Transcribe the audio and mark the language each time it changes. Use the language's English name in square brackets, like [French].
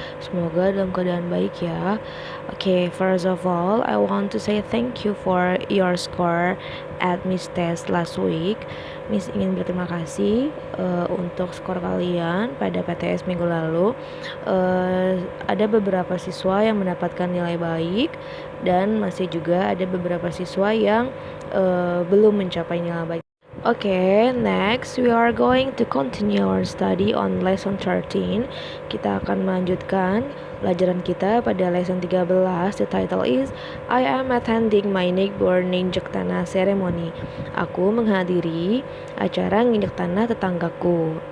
[Indonesian] Semoga dalam keadaan baik ya. [English] Okay, first of all, I want to say thank you for your score at Miss Test last week. [Indonesian] Miss ingin berterima kasih untuk skor kalian pada PTS minggu lalu. Ada beberapa siswa yang mendapatkan nilai baik dan masih juga ada beberapa siswa yang belum mencapai nilai baik. [English] Okay, next we are going to continue our study on lesson 13. [Indonesian] Kita akan melanjutkan pelajaran kita pada lesson 13. [English] The title is I am attending my neighbor ninjek tanah ceremony. [Indonesian] Aku menghadiri acara nginjek tanah tetanggaku.